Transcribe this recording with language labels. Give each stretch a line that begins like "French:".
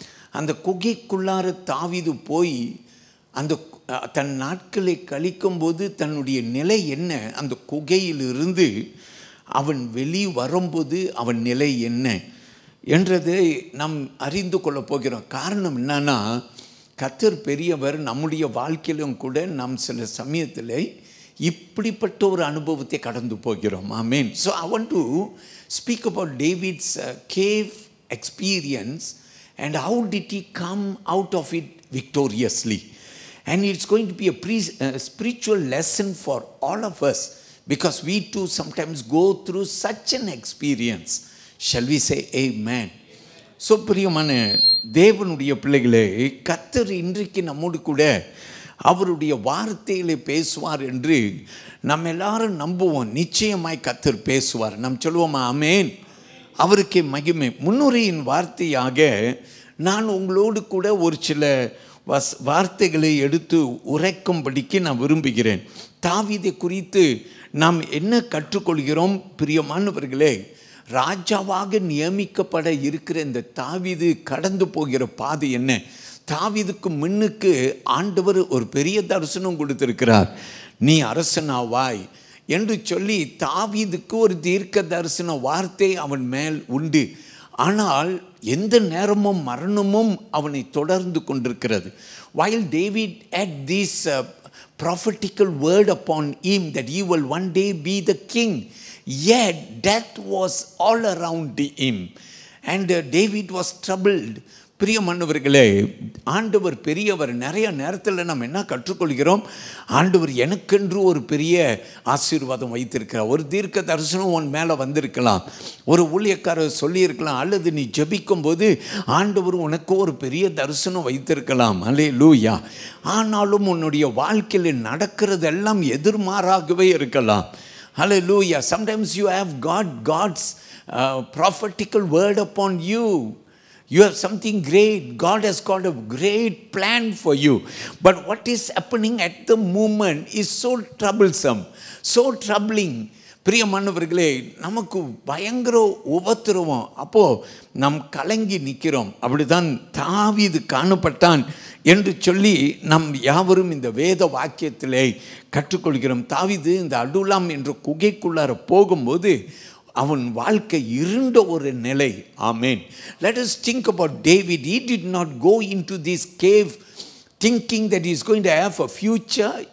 Tamil: அந்த குகைக்குள்ளார தாவீது போய் அந்த தன் நாட்களை கழிக்கும்போது தன்னுடைய நிலை என்ன, அந்த குகையிலிருந்து அவன் வெளி வரும்போது அவன் நிலை என்ன என்றதை நாம் அறிந்து கொள்ளப் போகிறோம். காரணம் என்னன்னா, கர்த்தர் பெரியவர். நம்முடைய வாழ்க்கையிலும் கூட நாம் சில சமயத்தில் இப்படிப்பட்ட ஒரு அனுபவத்தை கடந்து போகிறோம். ஆமென்.
English: So I want to speak about David's cave experience and how did he come out of it victoriously. And it's going to be a spiritual lesson for all of us, because we too sometimes go through such an experience. Shall we say amen?
Tamil: So பிரியமான தேவனுடைய பிள்ளைகளே, கர்த்தர் இன்றைக்கு நம்மோடு கூட அவருடைய வார்த்தையிலே பேசுவார் என்று நம்ம எல்லாரும் நம்புவோம். நிச்சயமாய் கர்த்தர் பேசுவார். நாம் சொல்லுவோமா? ஆமென். அவருக்கே மகிமை. முன்னுரையின் வார்த்தையாக நான் உங்களோடு கூட ஒரு சில வார்த்தைகளை எடுத்து உரைக்கும்படிக்கு நான் விரும்புகிறேன். தாவீதை குறித்து நாம் என்ன கற்றுக்கொள்கிறோம்? பிரியமானவர்களே, ராஜாவாக நியமிக்கப்பட இருக்கிற இந்த தாவீது கடந்து போகிற பாதை என்ன? தாவீதுக்கு முன்னுக்கு ஆண்டவர் ஒரு பெரிய தரிசனம் கொடுத்திருக்கிறார். நீ அரசனாவாய் என்று சொல்லி தாவீதுக்கு ஒரு தீர்க்க தரிசன வார்த்தை அவன் மேல் உண்டு. ஆனால் எந்த நேரமும் மரணமும் அவனை தொடர்ந்து கொண்டிருக்கிறது.
English: While David had this prophetical word upon him that he will one day be the king, yet death was all around him and David was troubled.
Tamil: பிரியமானவர்களே, ஆண்டவர் பெரியவர். நிறைய நேரத்தில் நம்ம என்ன கற்றுக்கொள்கிறோம்? ஆண்டவர் எனக்கென்று ஒரு பெரிய ஆசீர்வாதம் வைத்திருக்கிறார். ஒரு தீர்க்க தரிசனம் உன் மேலே வந்திருக்கலாம், ஒரு ஊழியக்காரர் சொல்லியிருக்கலாம், அல்லது நீ ஜெபிக்கும் போது ஆண்டவர் உனக்கு ஒரு பெரிய தரிசனம் வைத்திருக்கலாம். அல்லேலூயா. ஆனாலும் உன்னுடைய வாழ்க்கையில் நடக்கிறதெல்லாம் எதிர்மாறாகவே இருக்கலாம்.
English: Hallelujah. Sometimes you have God's prophetical word upon you. You have something great. God has got a great plan for you. But what is happening at the moment is so troublesome, so troubling.
Tamil: பிரியமானவர்களே, நமக்கு பயங்கர உபத்திரவம். அப்போது நம் கலங்கி நிற்கிறோம். அப்படிதான் தாவீது காணப்பட்டான் என்று சொல்லி நம் யாவரும் இந்த வேத வாக்கியத்திலே கற்றுக்கொள்கிறோம். தாவீது இந்த அடுலாம் என்ற குகைக்குள்ளார போகும்போது அவன் வாழ்க்கை இருண்ட ஒரு நிலை. ஆமென்.
English: Let us think about David. He did not go into this cave thinking that he is going to have a future.